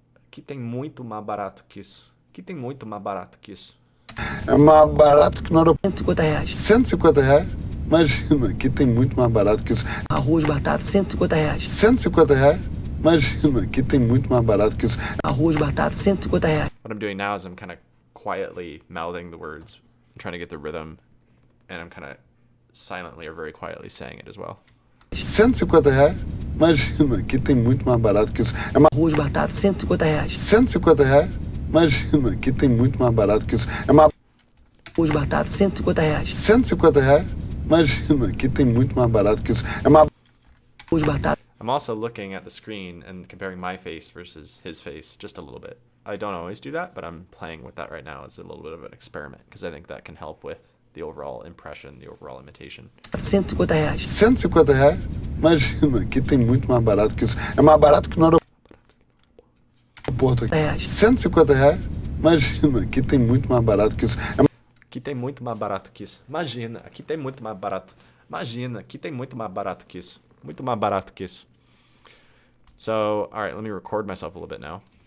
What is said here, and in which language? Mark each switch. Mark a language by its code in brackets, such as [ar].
[pt] Que tem muito mais barato que isso. Que tem muito mais barato que isso. É mais barato que no aeroporto. R$ 150. R$ 150? Imagina, aqui tem muito mais barato que isso. Arroz, batata, R$ 150. R$ 150? Imagina, aqui tem muito mais barato que isso. Arroz, batata, R$ 150. [en] What I'm doing now is I'm kind of quietly mouthing the words. I'm trying to get the rhythm. And I'm kind of silently or very quietly saying it as well. [pt] R$ 150? Imagina, aqui tem muito mais barato que isso. É mais Arroz, batata, R$ 150. R$ 150? Imagina, aqui tem muito mais barato que isso. É mais Arroz, batata, R$ 150. R$ 150? Imagina, aqui tem muito mais barato que isso. É mais Arroz, batata. [en] I'm also looking at the screen and comparing my face versus his face just a little bit. I don't always do that, but I'm playing with that right now as a little bit of an experiment because I think that can help with the overall impression, the overall imitation. [pt] R$ 150. R$ 150? Imagina, aqui tem muito mais barato que isso. É mais barato que no aeroporto aqui. R$ 150? Imagina, aqui tem muito mais barato que isso. Aqui tem muito mais barato que isso. Imagina, aqui tem muito mais barato. Imagina, aqui tem muito mais barato que isso. Muito mais barato que isso. [en] So, all right, let me record myself a little bit now.